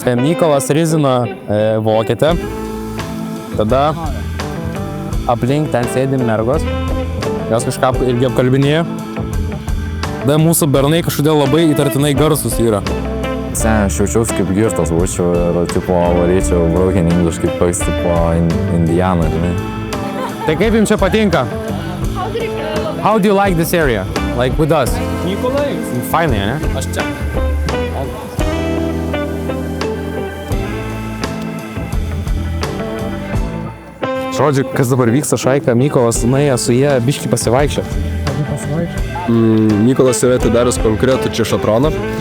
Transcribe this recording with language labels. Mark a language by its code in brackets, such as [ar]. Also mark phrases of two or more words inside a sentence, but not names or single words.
[lt] Mykolas rizino vokietę. Tada aplink ten sėdi mergos. Jos kažką irgi apkalbinėjo. Tada mūsų bernai kažkodėl labai įtartinai garsus yra. Aš jaučiausi kaip girtas būčiau ir tipo varyčiau [en] broken English [lt] kaip toks tipo indianą, žinai. Tai kaip jums čia patinka? [en] How do you like this area? Like with us? [lt] Nikolai. Fainai, ne? Aš čia. Žodžiu, kas dabar vyksta šaika, Mykolas nuėjo su jie biškį pasivaikščia. Mykolas yra atidaręs konkretų čia šatroną.